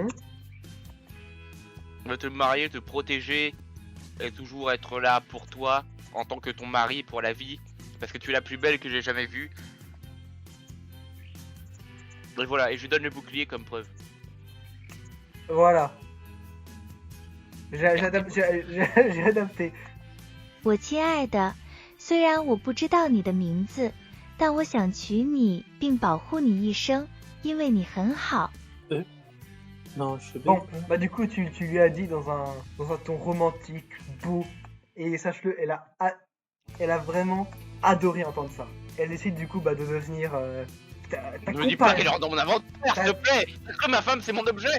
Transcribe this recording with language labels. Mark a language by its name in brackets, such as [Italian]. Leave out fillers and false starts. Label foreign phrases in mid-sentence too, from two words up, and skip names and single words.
[French] Je veux te marier, te protéger et toujours être là pour toi en tant que ton mari pour la vie. Parce que tu es la plus belle que j'ai jamais vue. Et voilà, et je lui donne le bouclier comme preuve. Voilà. J'ai adapté. [Chinese] 我亲爱的，虽然我不知道你的名字，但我想娶你并保护你一生，因为你很好。 [French] Non, je sais Bon, pas. du coup, tu lui as dit dans un ton romantique, beau, et sache-le, elle a vraiment adoré entendre ça. Elle décide du coup de devenir ta Ne me dis pas compagne. qu'elle est dans mon inventaire, s'il te plaît. Parce que ma femme, c'est mon objet.